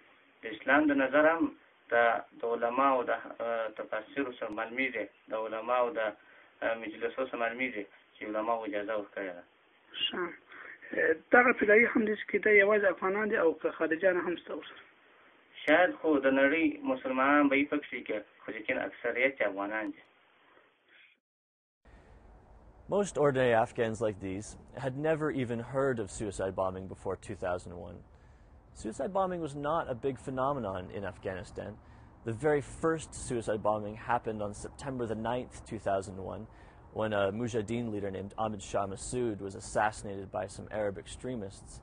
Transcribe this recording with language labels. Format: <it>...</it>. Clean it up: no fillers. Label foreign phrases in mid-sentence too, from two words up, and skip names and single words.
<ps>د اسلام د نظر هم د علماو د تفاسیرو سره معلومیږي، د علماو د مجلسو سره معلومیږي چې علماو اجازه ورکړې ده. دغه فدایي حملې چې کېده یوازې افغانان دي او که خارجیان هم شته ورسره؟ شاید خو د نړۍ مسلمانان به یې پکې کې، خو لیکن اکثریت افغانان دي.</ps> <en>Most ordinary Afghans like these had never even heard of suicide bombing before 2001. Suicide bombing was not a big phenomenon in Afghanistan. The very first suicide bombing happened on September the 9th, 2001, when a Mujahideen leader named Ahmed Shah Massoud was assassinated by some Arab extremists.</en>